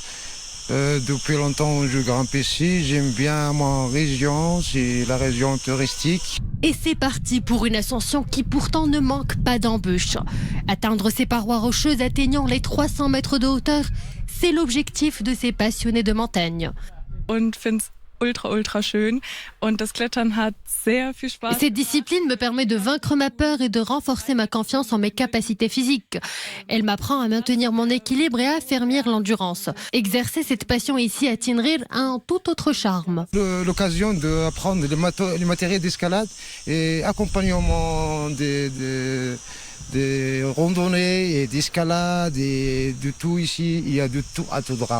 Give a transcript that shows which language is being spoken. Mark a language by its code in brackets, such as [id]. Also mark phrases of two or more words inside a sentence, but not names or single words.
[fr] Depuis longtemps, je grimpe ici. J'aime bien ma région, c'est la région touristique. Et c'est parti pour une ascension qui pourtant ne manque pas d'embûches. Atteindre ces parois rocheuses atteignant les 300 mètres de hauteur, c'est l'objectif de ces passionnés de montagne. [de] Ultra schön und das Klettern hat sehr viel Spaß. [fr] Cette discipline me permet de vaincre ma peur et de renforcer ma confiance en mes capacités physiques. Elle m'apprend à maintenir mon équilibre et à affermir l'endurance. Exercer cette passion ici à Tinrir a un tout autre charme. L'occasion d'apprendre les matériels d'escalade et accompagnement des randonnées et d'escalade et de tout ici, il y a de tout à Toudra.